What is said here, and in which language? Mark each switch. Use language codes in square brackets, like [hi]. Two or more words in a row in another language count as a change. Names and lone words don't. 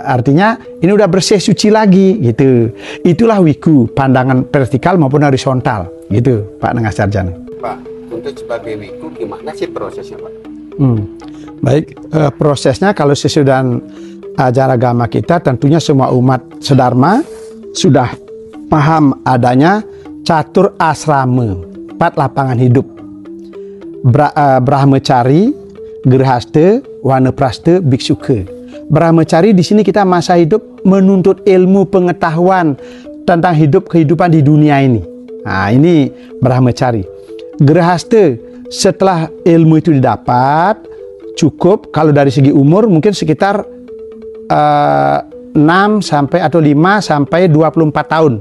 [id] Artinya ini udah bersih suci lagi gitu. Itulah wiku, pandangan vertikal maupun horizontal gitu, Pak Nengah Sarjana. Pak, untuk sebagai wiku gimana sih prosesnya, Pak? Baik, prosesnya kalau sesudah ajaran agama kita tentunya semua umat sedharma sudah paham adanya catur asrama, 4 lapangan hidup. Brahmacari, Grihasta, Wanaprastha, Biksuka. Brahmacari di sini kita masa hidup menuntut ilmu pengetahuan tentang kehidupan di dunia ini. Nah, ini Brahmacari. Grihasta, setelah ilmu itu didapat, cukup kalau dari segi umur mungkin sekitar 6 sampai atau 5 sampai 24 tahun.